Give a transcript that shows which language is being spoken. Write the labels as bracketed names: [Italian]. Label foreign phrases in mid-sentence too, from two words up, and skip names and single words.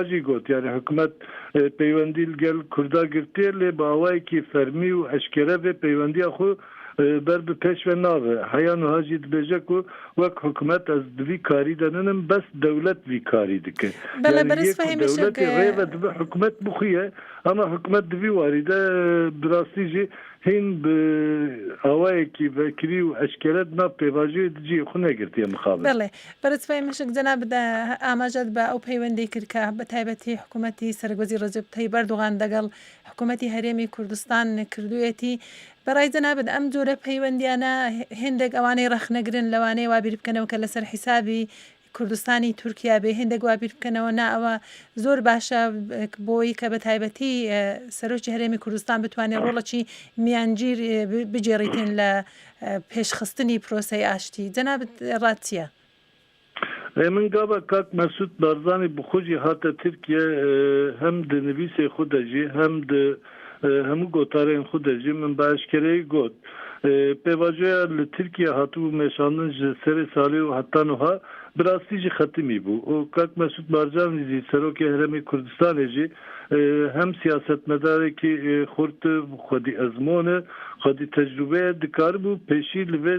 [Kurdish] jî got yani hikûmet peywendî li gel Kurda girtiye lê bawayekî fermî û eşkere vê peywendiya xwe ber bi pêş ve nave heya niha jî dibêje ku wek hikûmet ez di vî karî de ninim bes dewlet vî karî dike dewletê rê ve dibe hikûmet bixwiye ama hikûmet di vî warî de bi rastî jî hên bi awayekî vekirî û eşkere nav pêvajeyê di ciyê xwe negirtiye mixabin [Central Kurdish] بەڵێ بەرز فەهیمشک جەنابەت ئاماژەت بە ئەو پەیوەندی کرد کە بە تایبەتی حکوومەتی سەرگۆزی ڕەجەب تەیب ئەردوغان لەگەڵ حکوومەتی هەرێمی کوردستان کردوویەتی بەڕای جەنابەت ئەم جۆرە پەیوەندیانە هێندێک ئەوانەی ڕەخنەگرن لەوانەیە وابیر بکەنەوە کە لەسەر حیسابی کوردستانی تورکیا بێ هێندێک وابیر بکەنەوە نا ئەوە زۆر باشە بۆی کە بە تایبەتی سەرۆکی هەرێمی کوردستان بتوانێت ڕۆڵەکی میانگیر بجێڕیتن لە پێشخستنی پرۆسەی ئاشتی جەنابەت ڕاتچیە [Kurdish] من gava Kak Mesut Barzanî bi xwe jî hate Tirkiye hem di nivîsê xwe de jî hem di hemû gotarên xwe de jî min bi eşkereyî got pêvajoya li Tirkiye hatibû meşandin ji serê salê û heta niha bi rastî jî xetimî bû û Kak Mesut Barzanî jî serokê Herêmê Kurdistanê jî hem siyasetmedarekî xurt xwedî ezmone xwedî tecrübeye dikaribû pêşî li vê